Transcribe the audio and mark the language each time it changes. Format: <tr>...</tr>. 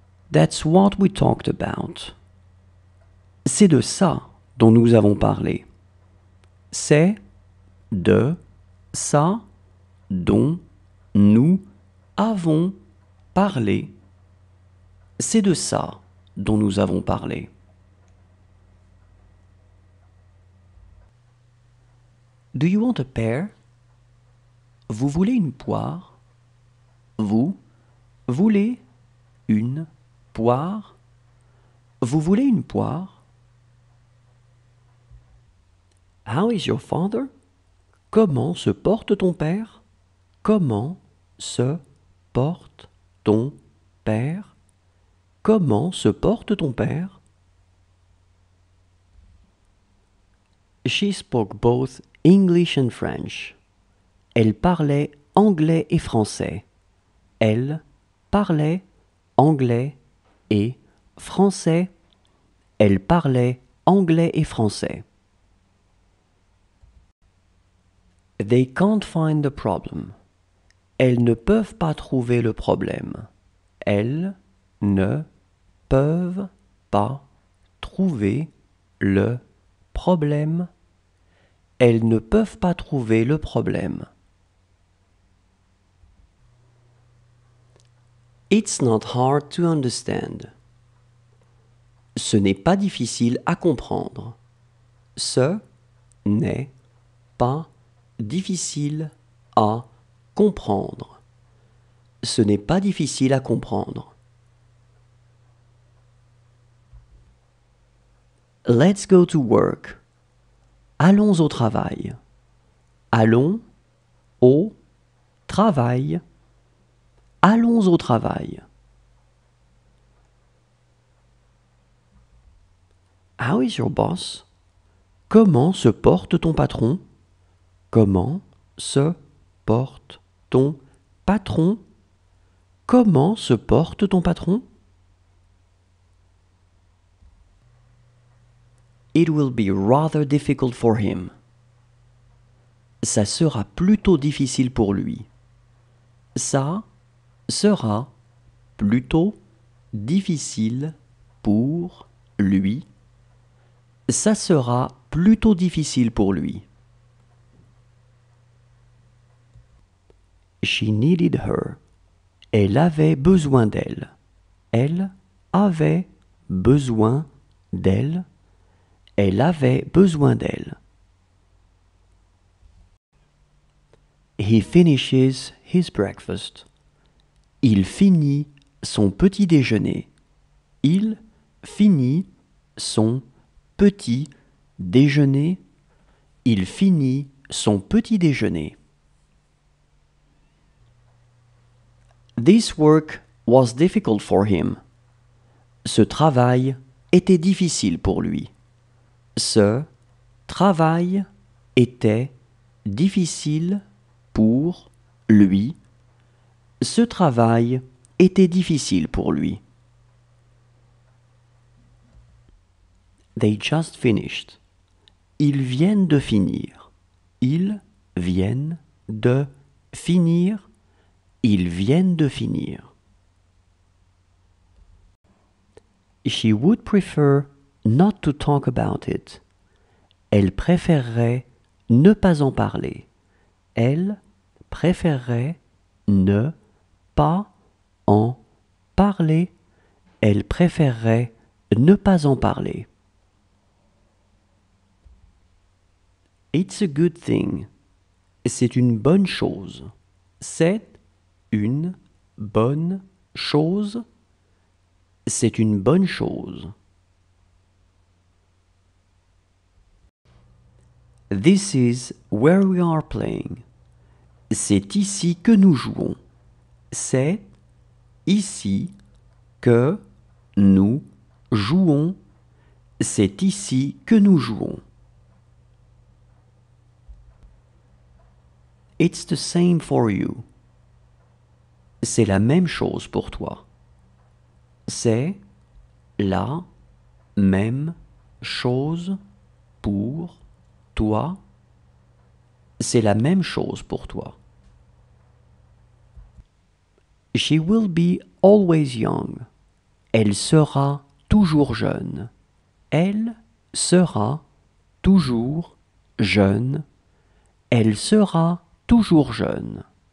<en>That's what we talked about.</en> <fr>C'est de ça dont nous avons parlé. C'est de ça dont nous avons parlé. C'est de ça dont nous avons parlé.</fr> <en>Do you want a pear?</en> <fr>Vous voulez une poire? Vous voulez une poire? Vous voulez une poire?</fr> <en>How is your father?</en> <fr>Comment se porte ton père? Comment se porte ton père? Comment se porte ton père?</fr> <en>She spoke both English and French.</en> <fr>Elle parlait anglais et français. Elle parlait anglais et français. Elle parlait anglais et français.</fr> <en>They can't find the problem.</en> <fr>Elles ne peuvent pas trouver le problème. Elles ne peuvent pas trouver le problème. Elles ne peuvent pas trouver le problème.</fr> <en>It's not hard to understand.</en> <fr>Ce n'est pas difficile à comprendre. Ce n'est pas difficile à comprendre. Ce n'est pas difficile à comprendre.</fr> <en>Let's go to work.</en> <fr>Allons au travail. Allons au travail. Allons au travail.</fr> <en>How is your boss?</en> <fr>Comment se porte ton patron? Comment se porte ton patron? Comment se porte ton patron?</fr> <en>It will be rather difficult for him.</en> <fr>Ça sera plutôt difficile pour lui. Ça sera plutôt difficile pour lui. Ça sera plutôt difficile pour lui.</fr> <en>She needed her.</en> <fr>Elle avait besoin d'elle. Elle avait besoin d'elle. Elle avait besoin d'elle.</fr> <en>He finishes his breakfast.</en> <fr>Il finit son petit déjeuner. Il finit son petit déjeuner. Il finit son petit déjeuner.</fr> <en>This work was difficult for him.</en> <fr>Ce travail était difficile pour lui. Ce travail était difficile pour lui. Ce travail était difficile pour lui.</fr> <en>They just finished.</en> <fr>Ils viennent de finir. Ils viennent de finir. Ils viennent de finir.</fr> <en>She would prefer not to talk about it.</en> <fr>Elle préférerait ne pas en parler. Elle préférerait ne pas en parler. Elle préférerait ne pas en parler.</fr> <en>It's a good thing.</en> <fr>C'est une bonne chose. C'est une bonne chose. C'est une bonne chose.</fr> <en>This is where we are playing.</en> <fr>C'est ici que nous jouons. C'est ici que nous jouons. C'est ici que nous jouons.</fr> <en>It's the same for you.</en> <fr>C'est la même chose pour toi. C'est la même chose pour toi. C'est la même chose pour toi.</fr> <en>She will be always young.</en> <fr>Elle sera toujours jeune. Elle sera toujours jeune. Elle sera toujours jeune.</fr>